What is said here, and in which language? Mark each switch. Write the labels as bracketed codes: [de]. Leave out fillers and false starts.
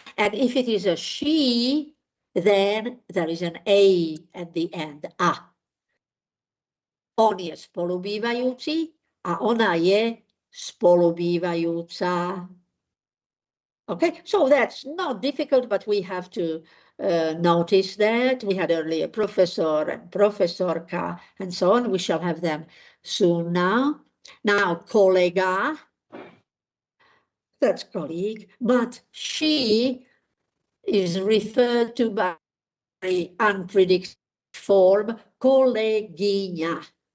[en] And if it is a she, then there is an A at the end, a. [sk] On je spolubývajúci a ona je spolubývajúca. [en] Okay, so that's not difficult, but we have to notice that. We had earlier professor and professorka and so on. We shall have them soon now. Now, kolega, that's colleague, but she is referred to by the unpredictable form, kolegyňa.